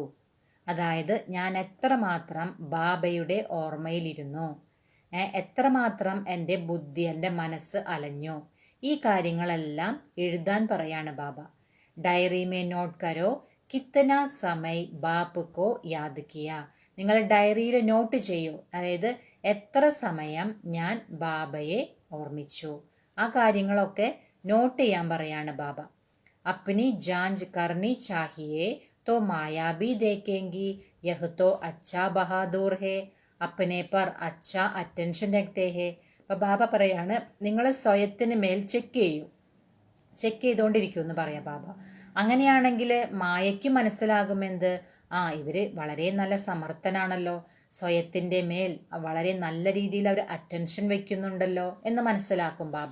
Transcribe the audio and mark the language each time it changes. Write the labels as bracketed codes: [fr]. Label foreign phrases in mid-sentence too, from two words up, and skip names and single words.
[ml] അതായത് ഞാൻ എത്രമാത്രം ബാബയുടെ ഓർമ്മയിലിരുന്നു, എത്രമാത്രം എൻ്റെ ബുദ്ധി, എൻ്റെ മനസ്സ് അലഞ്ഞു, ഈ കാര്യങ്ങളെല്ലാം എഴുതാൻ പറയാണ് ബാബ. [hi] डायरी में नोट करो कितना समय बाप को याद किया. [ml] നിങ്ങൾ ഡയറിയിൽ നോട്ട് ചെയ്യൂ, അതായത് എത്ര സമയം ഞാൻ ബാബയെ ഓർമ്മിച്ചു. ആ കാര്യങ്ങളൊക്കെ നോട്ട് ചെയ്യാൻ പറയാണ് ബാബ. [hi] अपनी जांच करनी चाहिए तो माया भी देखेंगी यह तो अच्छा बहादुर है अपने पर अच्छा अटेंशन रखते है. [ml] അപ്പൊ ബാബ പറയാണ് നിങ്ങൾ സ്വയത്തിന് മേൽ ചെക്ക് ചെയ്തുകൊണ്ടിരിക്കും എന്ന് പറയാം ബാബ. അങ്ങനെയാണെങ്കിൽ മായയ്ക്ക് മനസ്സിലാകുമെന്ത്, ഇവര് വളരെ നല്ല സമർത്ഥനാണല്ലോ, സ്വയത്തിന്റെ മേൽ വളരെ നല്ല രീതിയിൽ അവർ അറ്റൻഷൻ വെക്കുന്നുണ്ടല്ലോ എന്ന് മനസ്സിലാക്കും ബാബ.